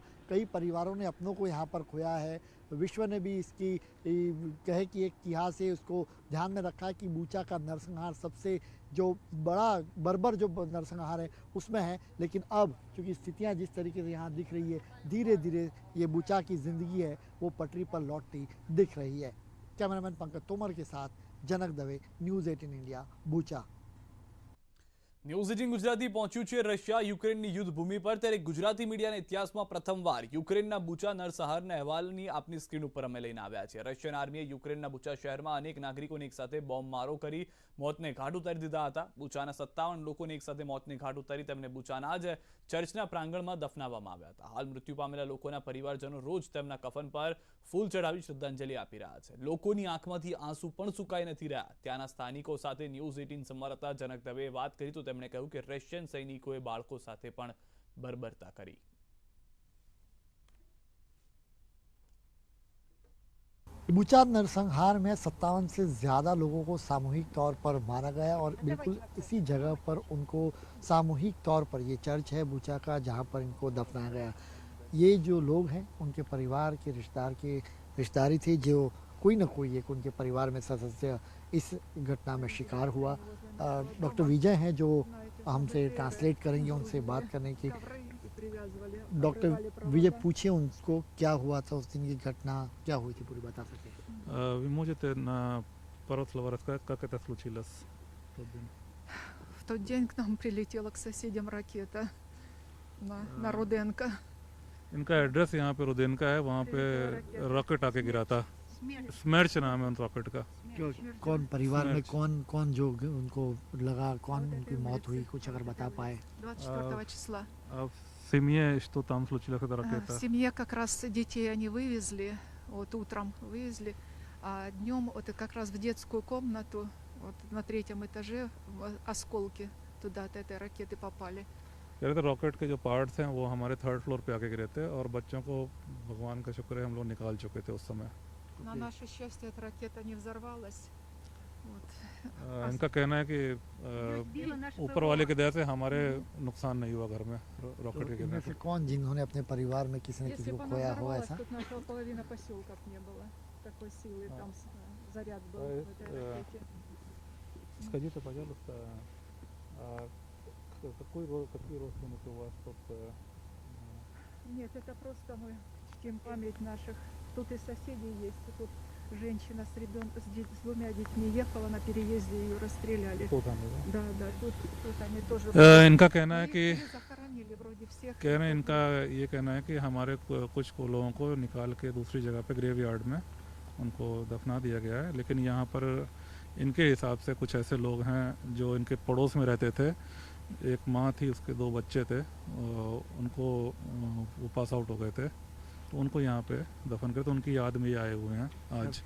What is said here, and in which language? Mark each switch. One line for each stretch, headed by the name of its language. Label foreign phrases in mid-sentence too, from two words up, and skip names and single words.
Hindi: कई परिवारों ने अपनों को यहाँ पर खोया है। विश्व ने भी इसकी कहे कि एक इतिहास से उसको ध्यान में रखा कि बूचा का नरसंहार सबसे जो बड़ा बर्बर जो नरसंहार है उसमें है, लेकिन अब चूँकि स्थितियाँ जिस तरीके से यहाँ दिख रही है, धीरे धीरे ये बूचा की ज़िंदगी है वो पटरी पर लौटती दिख रही है। कैमरामैन पंकज तोमर के साथ जनक दवे, न्यूज़ 18 इंडिया, बूचा।
Gujarati: ન્યૂઝ 18 ગુજરાતી પહોંચ્યું છે રશિયા યુક્રેનની યુદ્ધ ભૂમિ પર, ત્યારે ગુજરાતી મીડિયાના ઇતિહાસમાં પ્રથમવાર યુક્રેનના બુચા નરસંહારના અહેવાલની આપની સ્ક્રીન ઉપર અમે લઈને આવ્યા છીએ। રશિયન આર્મીએ યુક્રેનના બુચા શહેરમાં અનેક નાગરિકોને એકસાથે બોમ્બમારો કરી મોતને ઘાટ ઉતારી દીધા હતા। બુચાના 57 લોકોને એકસાથે મોતને ઘાટ ઉતારી તેમને બુચાના જ ચર્ચના પ્રાંગણમાં દફનાવવામાં આવ્યા હતા। હાલ મૃત્યુ પામેલા લોકોના પરિવારજનો રોજ તેમના કફન પર ફૂલ ચડાવી શ્રદ્ધાંજલિ આપી રહ્યા છે। લોકોની આંખમાંથી આંસુ પણ સુકાઈ નથી રહ્યા। ત્યાંના સ્થાનિકો સાથે ન્યૂઝ 18 સંવાદદાતા જનક દવેએ વાત કરી તો તેમણે કહ્યું કે રશિયન સૈનિકોએ બાળકો સાથે પણ બર્બરતા કરી।
Hindi: बूचा नरसंहार में 57 से ज़्यादा लोगों को सामूहिक तौर पर मारा गया और बिल्कुल इसी जगह पर उनको सामूहिक तौर पर ये चर्च है बूचा का जहाँ पर इनको दफनाया गया। ये जो लोग हैं उनके परिवार के रिश्तेदारी थे, जो कोई ना कोई एक उनके परिवार में सदस्य इस घटना में शिकार हुआ। डॉक्टर विजय हैं जो हमसे ट्रांसलेट करेंगे, उनसे बात करने की। डॉक्टर विजय, पूछिए उनको क्या हुआ था उस दिन की घटना क्या हुई थी, पूरी बता सकते हैं?
Russian: Вы можете на пару слов рассказать, как это случилось в тот день? В тот день к нам прилетела к соседям ракета на Руденко.
Hindi: इनका एड्रेस यहाँ पे रुदेनका है, वहाँ पे रॉकेट आके गिरा था। स्मर्च नाम है उन रॉकेट का। कौन परिवार में कौन जो उनको लगा, कौन उनकी मौत हुई, कुछ अगर बता पाए?
Russian: 24 числа. В семье что там случилось, эта ракета? В семье как раз детей они вывезли, вот утром вывезли, а днем вот как раз в детскую комнату, вот на 3-м этаже осколки туда от этой ракеты попали.
Hindi: कह रहे थे रॉकेट के जो पार्ट्स हैं वो हमारे 3rd फ्लोर पे आके गिरे थे और बच्चों को भगवान का शुक्र है हम लोग निकाल चुके थे उस समय।
Russian: На наше счастье эта ракета не взорвалась.
Hindi: इनका कहना है कि ऊपर वाले की दया से हमारे नुकसान नहीं हुआ घर में रॉकेट के गिरने से। कौन जिन्होंने अपने परिवार में किसी ने किसी को खोया हो ऐसा?
Russian: такой силы там заряд был в этой ракете. Скажите, пожалуйста, какие родственники у вас тут? Нет, это просто мы чтим память наших. Тут и соседи есть, и тут женщина с двумя детьми ехала на переезде, ее расстреляли. Тут они, да? Да, тут они тоже.
Hindi: इनका कहना है कि
Russian: захоронили वроде всех.
Hindi: इनका ये कहना है कि हमारे कुछ लोगों को निकाल के दूसरी जगह पे
English: grave yard
Hindi: में उनको दफना दिया गया है, लेकिन यहाँ पर इनके हिसाब से कुछ ऐसे लोग हैं जो इनके पड़ोस में रहते थे। एक माँ थी, उसके 2 बच्चे थे, उनको वो
English: pass out
Hindi: हो गए थे, तो उनको यहाँ पे दफन कर, तो उनकी याद में ये आए हुए हैं आज।